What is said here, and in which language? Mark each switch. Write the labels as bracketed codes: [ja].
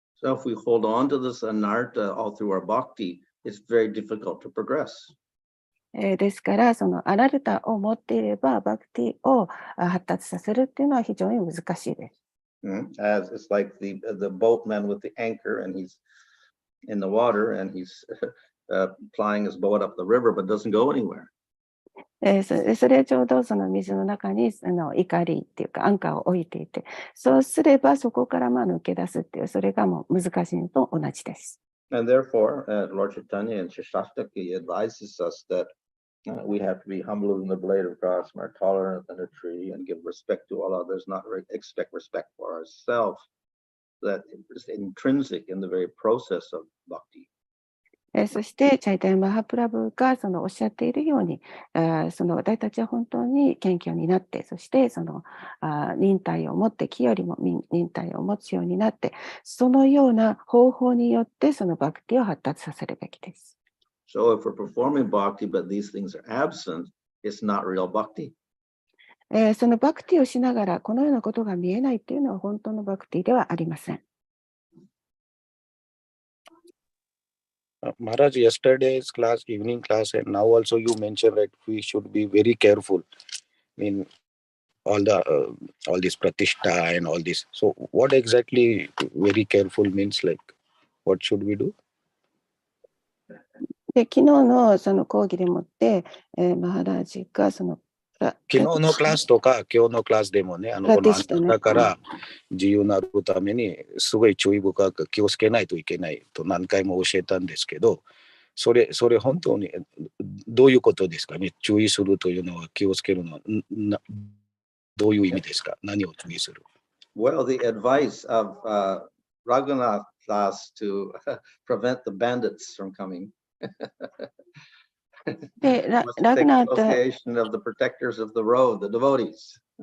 [en] So if we hold on to this anartha all through our bhakti, it's very difficult to progress. [ja] ですからそのアナルタを持っていればバクティを発達させるっていうのは非常に難しいです。 [en] As it's like the boatman with the anchor and he's in the water and he's plying his boat up the river but doesn't go anywhere. [ja] それはちょうどその水の中に怒りっていうかアンカーを置いていて、そうすればそこから抜け出すっていう、それがもう難しいのと同じです。 [en] And therefore, Lord Chaitanya and Shastaki advises us that we have to be humble in the blade of grass, more tolerant than a tree, and give respect to all others, not expect respect for ourselves. That is intrinsic in the very process of bhakti. [ja] そしてチャイタヤマハプラブがおっしゃっているように、私たちは本当に謙虚になって、そして忍耐を持って、気よりも忍耐を持つようになって、そのような方法によってそのバクティを発達させるべきです。 [en] So if we're performing bhakti but these things are absent, it's not real bhakti. [ja] そのバクティをしながらこのようなことが見えないっていうのは本当のバクティではありません。 [en] Maharaj, yesterday's class, evening class, and now also you mentioned that we should be very careful in all this pratishta and all this. So what exactly very careful means? Like, what should we do? [ja] で昨日のその講義でもって、マハラージが昨日のクラスとか今日のクラスでもね、このだから自由になるためにすごい注意深く気をつけないといけないと何回も教えたんですけど、それ本当にどういうことですかね。注意するというのは、気をつけるのはどういう意味ですか。何を注意する？ [en] Well, the advice of Raghunath Das to prevent the bandits from coming. [ja] で、ラグナータ [en] association of the protectors of the road, the devotees.